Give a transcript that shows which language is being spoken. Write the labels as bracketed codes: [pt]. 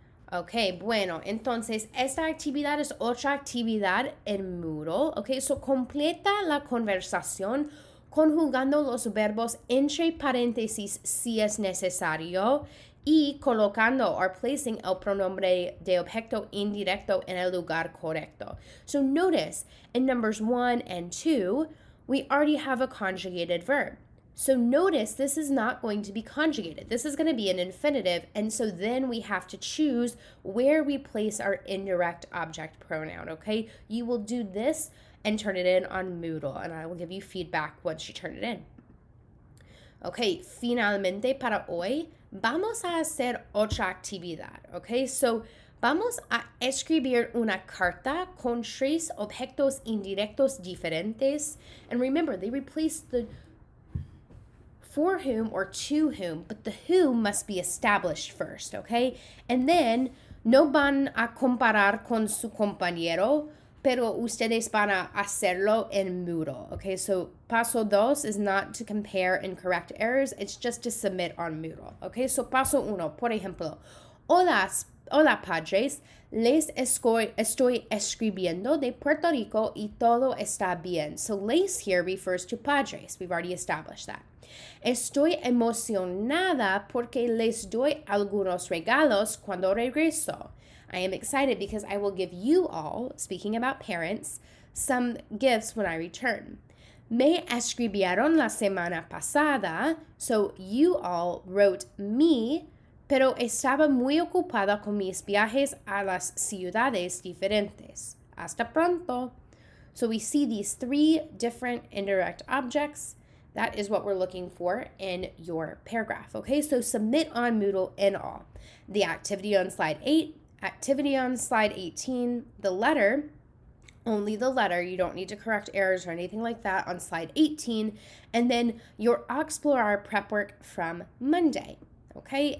[es] Ok, bueno, entonces esta actividad es otra actividad en Moodle. Ok, so completa la conversación conjugando los verbos entre paréntesis si es necesario y colocando [en] or placing [es] el pronombre de objeto indirecto en el lugar correcto. [en] So notice in numbers 1 and 2, we already have a conjugated verb. So notice this is not going to be conjugated. This is going to be an infinitive, and so then we have to choose where we place our indirect object pronoun, okay? You will do this and turn it in on Moodle, and I will give you feedback once you turn it in. [es] Okay, finalmente para hoy vamos a hacer otra actividad, okay? [en] So [es] vamos a escribir una carta con tres objetos indirectos diferentes, [en] and remember, they replace the for whom or to whom, but the who must be established first, okay? And then [es] no van a comparar con su compañero, pero ustedes van a hacerlo en Moodle, okay? [en] So [es] paso dos [en] is not to compare and correct errors, it's just to submit on Moodle, okay? [es] So paso uno, por ejemplo, hola padres, les estoy escribiendo de Puerto Rico y todo está bien. [en] So les here refers to padres, we've already established that. [es] Estoy emocionada porque les doy algunos regalos cuando regreso. [en] I am excited because I will give you all, speaking about parents, some gifts when I return. [es] Me escribieron la semana pasada, [en] so you all wrote me, [es] pero estaba muy ocupada con mis viajes a las ciudades diferentes. Hasta pronto. [en] So we see these three different indirect objects. That is what we're looking for in your paragraph, okay? So submit on Moodle in all. The activity on slide 8, activity on slide 18, the letter, only the letter, you don't need to correct errors or anything like that on slide 18, and then your Explorer prep work from Monday, okay?